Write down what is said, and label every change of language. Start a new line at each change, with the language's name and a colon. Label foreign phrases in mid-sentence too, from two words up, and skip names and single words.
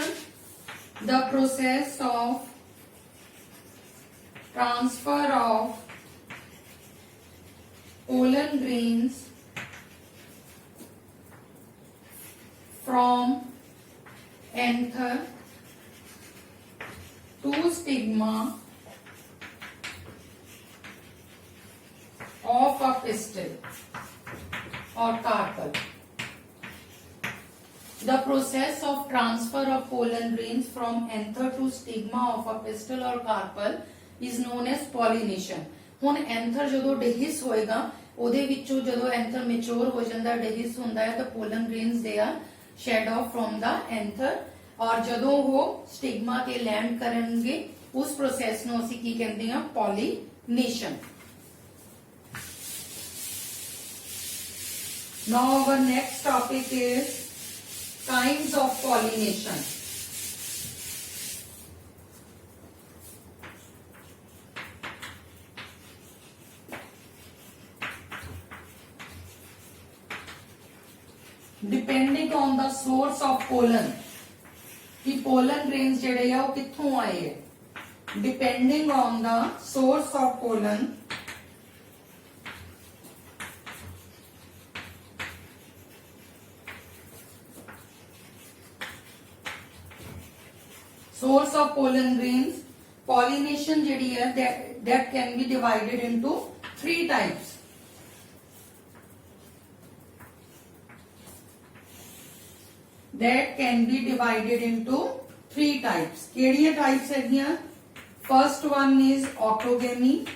English: The process of transfer of pollen grains from anther to stigma of a pistil or carpel. The process of transfer of pollen grains from anther to stigma of a pistil or carpel is known as pollination.
Punjabi: ਹੁਣ एंथर ਜਦੋਂ ਡਿਹਿਸ ਹੋਏਗਾ ਉਹਦੇ ਵਿੱਚੋਂ ਜਦੋਂ एंथर ਮੈਚੁਰ ਹੋ ਜਾਂਦਾ ਡਿਹਿਸ ਹੁੰਦਾ ਹੈ ਤਾਂ
English: pollen grains they are shed off from the anther
Punjabi: ਔਰ ਜਦੋਂ ਉਹ ਸਟਿਗਮਾ ਤੇ ਲੈਂਡ ਕਰਨਗੇ ਉਸ ਪ੍ਰੋਸੈਸ ਨੂੰ ਅਸੀਂ ਕੀ ਕਹਿੰਦੇ ਹਾਂ pollination.
English: Now our next topic is kinds of pollination. Depending on the source of pollen, कि pollen grains
Punjabi: ਜਿਹੜੇ ਆ ਉਹ ਕਿੱਥੋਂ ਆਏ ਹੈ?
English: Depending on the source of pollen, source of pollen grains, pollination
Punjabi: ਜਿਹੜੀ ਹੈ
English: that can be divided into three types. That can be divided into three types.
Punjabi: ਕਿਹੜੀਆਂ types ਹੈਗੀਆਂ?
English: First one is autogamy.